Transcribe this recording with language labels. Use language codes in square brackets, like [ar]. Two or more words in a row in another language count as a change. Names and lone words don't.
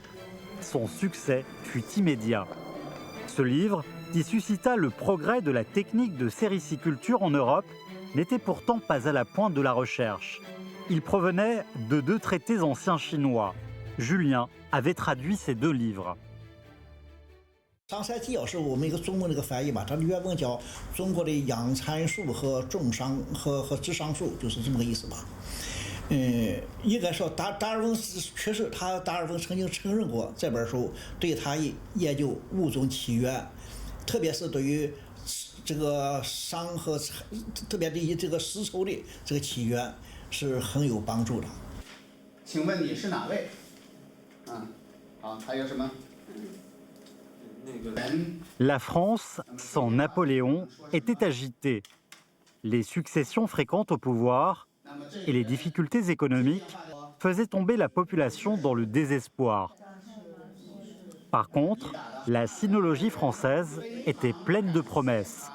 [fr] Son succès fut immédiat. Ce livre, qui suscita le progrès de la technique de sériciculture en Europe, n'était pourtant pas à la pointe de la recherche. Il provenait de 2 traités anciens chinois. Julien avait traduit ces 2 livres. [zh] 桑山纪要是我们一个中文的一个翻译嘛，它的原文叫中国的养蚕术和种桑和智商术，就是这么个意思吧。应该说达尔文确实，达尔文曾经承认过这本书对他研究物种起源，特别是对于这个商和特别对于这个丝绸的这个起源是很有帮助的。请问你是哪位？好，还有什么 [fr] La France, sans Napoléon, était agitée. Les successions fréquentes au pouvoir et les difficultés économiques faisaient tomber la population dans le désespoir. Par contre, la sinologie française était pleine de promesses.